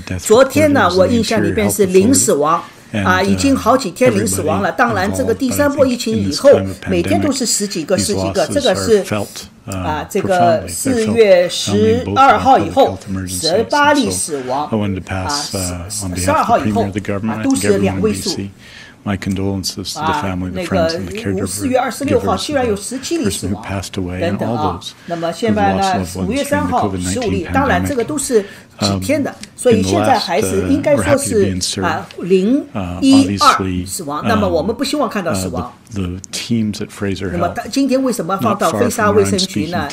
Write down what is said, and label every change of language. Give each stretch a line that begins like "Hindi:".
Chinese: 昨天呢，我印象里边是0死亡。已经好几天0死亡了。当然，这个第3波疫情以后，每天都是十几个，这个是这个4月12号以后18例死亡，12号以后都是2位数。
English: My condolences to the family, the friends, and the caregivers
Chinese: 4月26号居然有17例死亡等等那么现在呢，5月3号15例，当然这个都是几天的，所以现在还是应该说是0、1、2死亡。那么我们不希望看到死亡。那么今天为什么放到飞沙卫生局呢？